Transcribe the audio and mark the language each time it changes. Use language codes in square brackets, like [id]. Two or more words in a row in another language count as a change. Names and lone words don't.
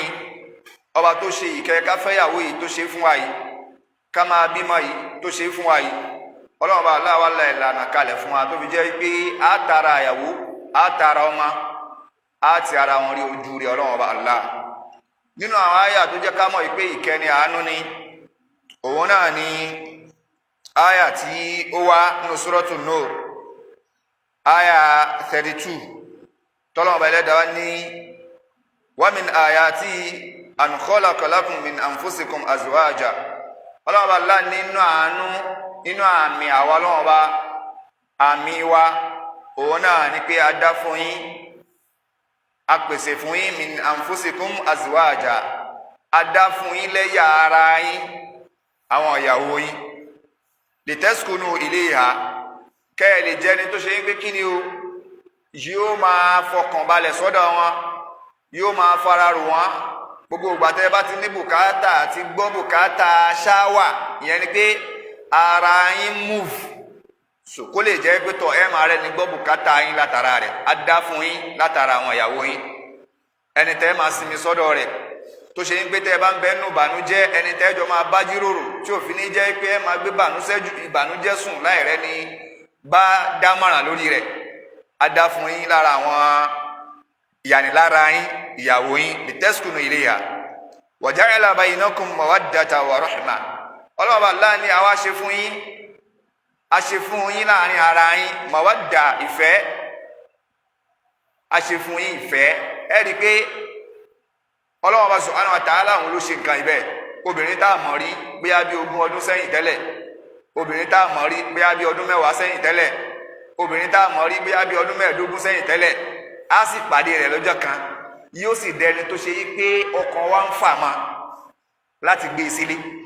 [yo] Ọba tó ṣe ìkẹ́ káfẹ́yàwó yìí tó ṣe fún wa yìí, ká máa bímọ yìí tó ṣe fún wa yìí, Ọlọ́run bá Allah wá la ìlànà kalẹ̀ fún wa tó fi jẹ́ pé á tara àyàwó, á tara ọmọ, á ti ara wọn rí ojú rí Ọlọ́run bá Allah. Nínú àwọn àyà tó jẹ́ ká mọ̀ pé ìkẹ́ ni, àánú ni, òun náà ni àyà tí ó wá nínú Suratul Nur, àyà 32, tọ́lọ́run bá Ẹlẹ́dàá ní [ar] ومن آياته أن خلق لكم من أنفسكم أزواجا. [yo] Ọlọ́run bá Allah nínú àánú, nínú àmì àwa Ọlọ́run bá, àmì wa òun náà ni pé a dá fún yín, a pèsè fún yín [ar] من أنفسكم أزواجا, [yo] a dá fún yín lẹ́yà ara yín, àwọn ìyàwó yín, [ar] لتسكنوا إليها, [yo] kẹ́ ẹ lè jẹ́ ni tó ṣe ń pé kí ni o, yóò máa fọkàn balẹ̀ sọ́dọ̀ wọn, yóò máa fara rò wọn. Gbogbo ìgbà tẹ́ bá ti ní bùkátà àti gbọ́ bùkátà ṣáwà, ìyẹn ni pé ara yín move, so kó lè jẹ́ pé tọ̀ ẹ máa rẹ̀ ní gbọ́ bùkátà yín látara rẹ̀, á dá fún yín látara àwọn ìyàwó yín. Ẹni tẹ́ máa sinmi sọ́dọ̀ rẹ̀ tó ṣe ń pé tẹ́ bá ń bẹ nù ìbànújẹ́, ẹni tẹ́ jọ máa bá jíròrò tí òfin ní jẹ́ pé ẹ máa gbé ìbànújẹ́ sùn láì rẹ́ ni bá dámọ̀ràn lórí rẹ̀, á dá fún yín lára àwọn ìyàní lára yín ìyàwó yín, [ar] لتسكنوا إليها وجعل بينكم مودة ورحمة. [yo] Ọlọ́run bá Allah ní àwa ṣe fún yín, a ṣe fún yín láàrin ara yín mawadda, ìfẹ́, a ṣe fún yín ìfẹ́. Ẹ rí pé Ọlọ́run bá [ar] سبحانه وتعالى [yo] òun ló ṣe nǹkan ibẹ̀. Obìnrin tá a mọ̀ rí bóyá bí 20 ọdún sẹ́yìn tẹ́lẹ̀, obìnrin tá a mọ̀ rí bóyá bí ọdún 10 sẹ́yìn tẹ́lẹ̀, obìnrin tá a mọ̀ rí bóyá bí ọdún 15 sẹ́yìn tẹ́lẹ̀, á sì pàdé rẹ̀ lọ́jọ́ kan, yóò sì dẹni tó ṣe pé ọkàn wa ń fà máa láti gbé e sílé.